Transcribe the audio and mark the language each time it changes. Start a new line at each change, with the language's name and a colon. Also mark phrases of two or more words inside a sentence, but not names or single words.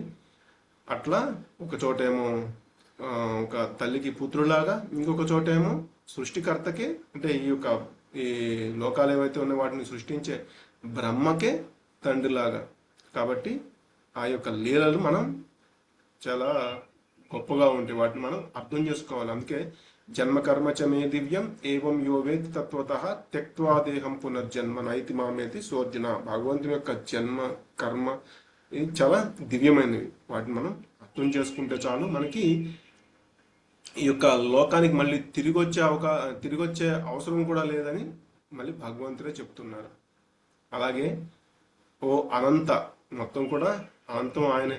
Telugu: అట్లా ఒక చోటేమో ఒక తల్లికి పుత్రులాగా, ఇంకొక చోటేమో సృష్టికర్తకే అంటే ఈ లోకాలు ఏవైతే ఉన్నాయో వాటిని సృష్టించే బ్రహ్మకే తండ్రిలాగా. కాబట్టి ఆ యొక్క లీలలు మనం చాలా గొప్పగా ఉంటాయి, వాటిని మనం అర్థం చేసుకోవాలి.
Sanskrit: అందుకే జన్మకర్మ చ మే దివ్యం ఏవం యో వేత్తి తత్వతః త్యక్త్వా దేహం పునర్జన్మ నైతి మామేతి సోర్జున.
Telugu: భగవంతుని యొక్క జన్మ కర్మ ఇది చాలా దివ్యమైనవి. వాటిని మనం అర్థం చేసుకుంటే చాలు, మనకి ఈ యొక్క లోకానికి మళ్ళీ తిరిగొచ్చే అవసరం కూడా లేదని మళ్ళీ భగవంతుడే చెప్తున్నారు. అలాగే ఓ అనంత, మొత్తం కూడా అనంతం ఆయనే.